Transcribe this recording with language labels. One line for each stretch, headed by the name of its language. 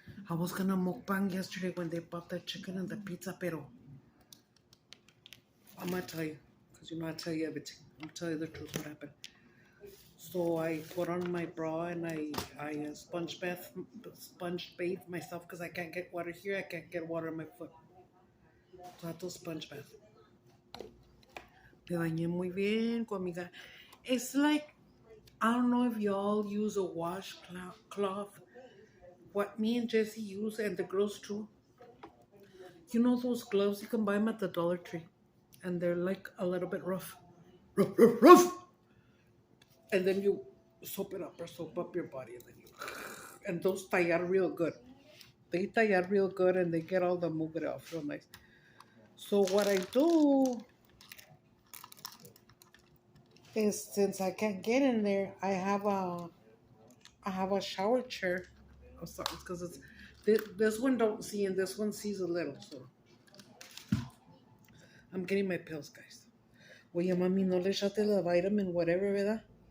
English: I was gonna mukbang yesterday when they bought the chicken and the pizza, pero I'm gonna tell you, because you know I tell you everything. I'm tell you the truth what happened. So I put on my bra and I sponge bathe myself because I can't get water here. I can't get water on my foot. So I had to sponge bath.
Spanish: Me bañé muy bien con mi cara.
English: It's like, I don't know if y'all use a washcloth. What me and Jessie use, and the girls too, You know those gloves, you can buy them at the Dollar Tree. And they're like a little bit rough. Rough, rough, rough. And then you soap it up or soap up your body. And then and those tallar real good. They tallar real good and they get all the mugre off real nice. So what I do is, since I can't get in there, I have a shower chair. I'm sorry, because it's this one don't see and this one sees a little. So I'm getting my pills, guys.
Spanish: Oye, mami, no le echaste la
English: vitamin whatever,
Spanish: ¿verdad?